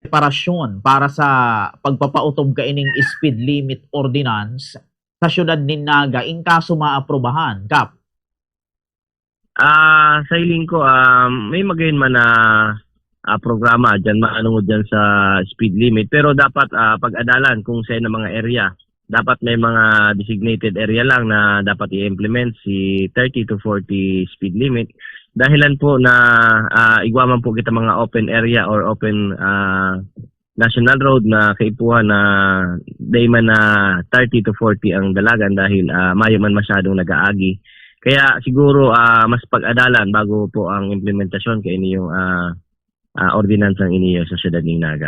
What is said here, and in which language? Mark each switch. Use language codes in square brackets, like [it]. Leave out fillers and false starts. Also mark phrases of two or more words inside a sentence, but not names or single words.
[bik] preparasyon para sa pagpapautob kaining [en] speed limit [bik] ordinance sa siyudad ni Naga in kaso maaprubahan, Kap? Sa hiling ko, may magayon man na programa dyan, maanungod dyan sa [en] speed limit. [bik] Pero dapat pag-adalan kung sa na mga area. Dapat may mga [en] designated area [bik] lang na dapat i-implement si 30 to 40 [en] speed limit. [bik] Dahilan po na igwaman po kita mga [en] open area or open national road [bik] na kaipuhan na day man na 30 to 40 ang dalagan dahil mayo man masyadong nag-aagi. Kaya siguro mas pag-adalan bago po ang implementasyon kay inyong ordinansang iniyo sa siyudad ng Naga.